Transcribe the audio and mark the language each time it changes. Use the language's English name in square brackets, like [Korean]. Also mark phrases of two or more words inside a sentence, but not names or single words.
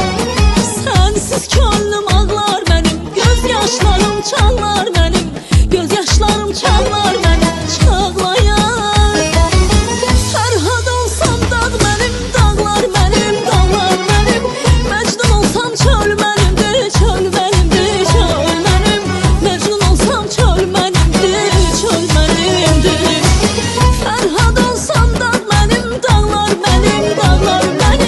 [Turkish] Sensiz könlüm ağlar benim, gözyaşlarım çağlar benim, gözyaşlarım çağlar benim, çağlayan. Fərhad olsam dağ benim, dağlar benim, dağlar benim. [Azerbaijani] Məcnun olsam çöl mənimdir, çöl mənimdir, çöl mənim. Məcnun olsam çöl mənimdir, çöl mənimdir. Fərhad olsam dağ mənim, dağlar mənim, dağlar